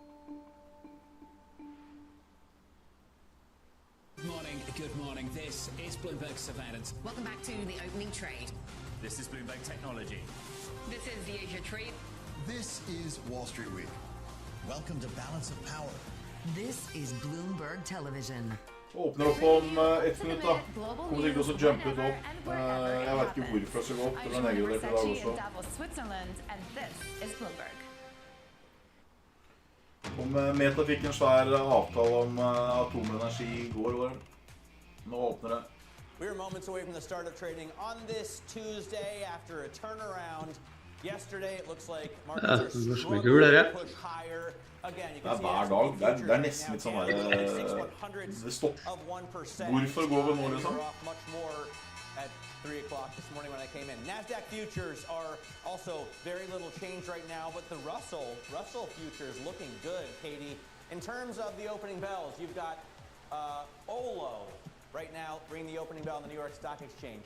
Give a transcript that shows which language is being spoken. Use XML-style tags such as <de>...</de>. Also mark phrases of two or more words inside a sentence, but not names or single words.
<en>Good morning. This is Bloomberg Surveillance. Welcome back to the opening trade. This is Bloomberg Technology. This is the Asia Trade. This is Wall Street Week. Welcome to Balance of Power. This is Bloomberg Television.</en> <no>Åpner opp om 1 minutt da. Kommer sikkert også jumpe ut opp. Jeg vet ikke hvorfor det skal gå opp. Det ble nedgradert i dag også. Om Meta fikk en svær avtale om atomenergi i går. Nå åpner det.</no> <en>We're moments away from the start of trading on this Tuesday after a turnaround. Yesterday, it looks like markets are struggling to push higher. Again, you can see</en> <no>hver dag. Det nesten litt sånn der det stopper. Hvorfor går vi nå liksom?</no> <en>Much more at 3 o'clock this morning when I came in. NASDAQ futures are also very little change right now, but the Russell futures looking good, Katie. In terms of the opening bells, you've got Olo right now ringing the opening bell on the New York Stock Exchange.</en>